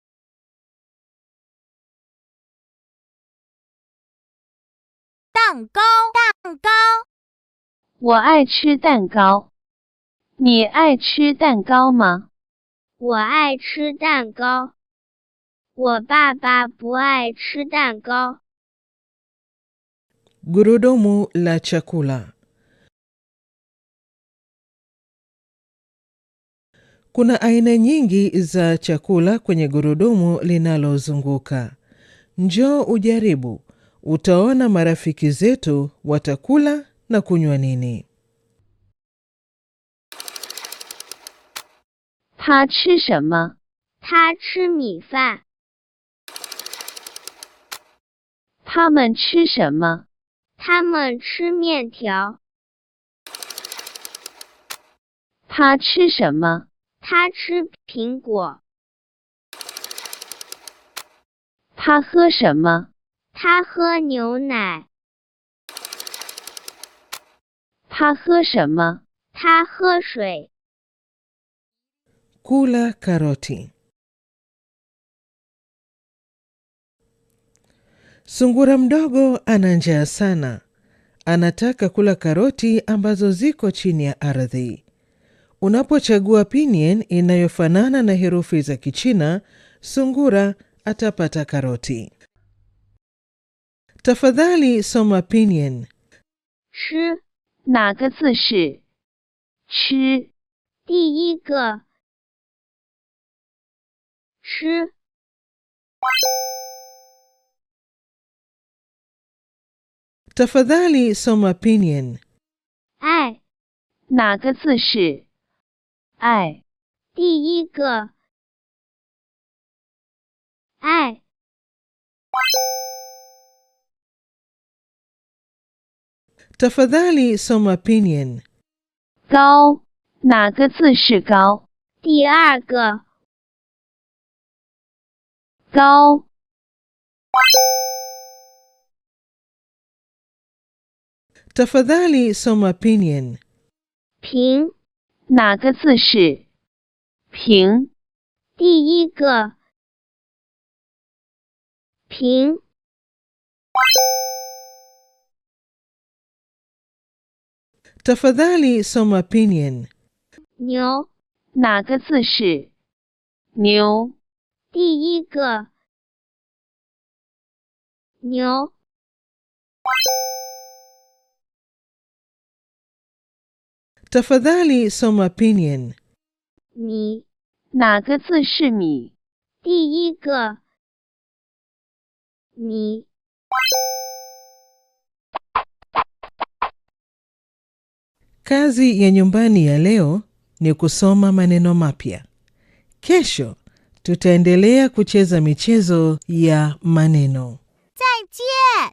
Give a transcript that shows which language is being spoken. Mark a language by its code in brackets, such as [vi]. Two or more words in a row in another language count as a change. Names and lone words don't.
[zh] 蛋糕蛋糕。我爱吃蛋糕。你爱吃蛋糕吗？我爱吃蛋糕。我爸爸不爱吃蛋糕。 [sw] Gurudumu la chakula. Kuna aina nyingi za chakula kwenye gurudumu linalozunguka. Njoo ujaribu. Utaona marafiki zetu watakula na kunywa nini. [zh] 他吃什么？他吃米饭。他们吃什么？他们吃面条。他吃什么？他吃苹果。他喝什么？他喝牛奶。他喝什么？他喝水。 [sw] Kula karoti. Sungura mdogo ana njaa sana. Anataka kula karoti ambazo ziko chini ya ardhi. Unapochagua pinyin inayofanana na herufi za Kichina, sungura atapata karoti. Tafadhali soma pinyin. [zh] 吃哪个字是吃？第一个吃， [sw] Tafadhali soma pinyin. [zh] 爱，哪个字是爱？第一个爱， [sw] Tafadhali soma pinyin. [zh] 高，哪个字是高？第二个高， [sw] Tafadhali soma pinyin. [zh] 平，哪个字是平？第一个平， [sw] Tafadhali soma pinyin. [zh] 牛，哪个字是牛？第一个牛， [sw] Tafadhali soma pinyin. [zh] 米，哪个字是米？第一个米， [sw] Kazi ya nyumbani ya leo ni kusoma maneno mapya. Kesho tutaendelea kucheza michezo ya maneno. [zh] 再见。